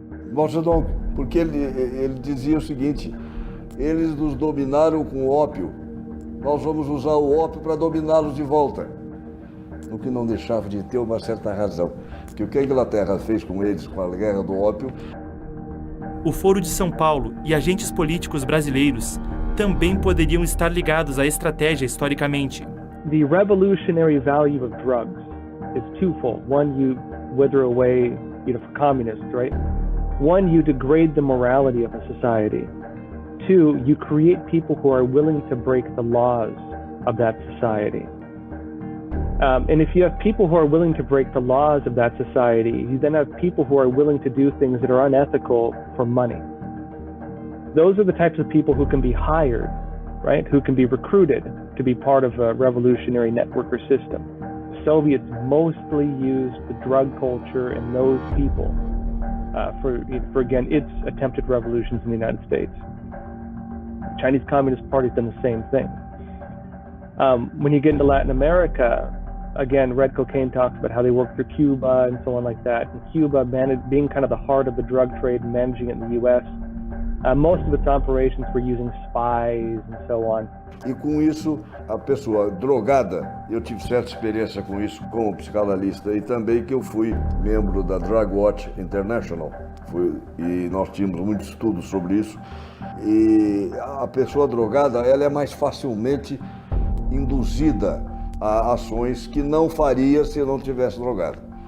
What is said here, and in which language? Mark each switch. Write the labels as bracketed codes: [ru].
[pt] Mao Tse-tung, porque ele dizia o seguinte: eles nos dominaram com o ópio, nós vamos usar o ópio para dominá-los de volta. O que não deixava de ter uma certa razão, que o que a Inglaterra fez com eles com a guerra do ópio. O Foro de São Paulo e agentes políticos brasileiros também poderiam estar ligados à estratégia historicamente. [en] The revolutionary value of drugs is twofold. One, you wither away, for communists, right? One, you degrade the morality of a society. Two, you create people who are willing to break the laws of that society. And if you have people who are willing to break the laws of that society, you then have people who are willing to do things that are unethical for money. Those are the types of people who can be hired, right? Who can be recruited to be part of a revolutionary network or system. The Soviets mostly used the drug culture and those people for again, its attempted revolutions in the United States. The Chinese Communist Party's done the same thing. When you get into Latin America, again, Red Cocaine talks about how they work through Cuba and so on like that. And Cuba, being kind of the heart of the drug trade and managing it in the U.S., most of its operations were using spies and so on. [pt] E com isso, a pessoa drogada, eu tive certa experiência com isso como psicanalista e também que eu fui membro da Drug Watch International. E nós tínhamos muitos estudos sobre isso. E a pessoa drogada, ela é mais facilmente induzida a ações que não faria se não tivesse drogado.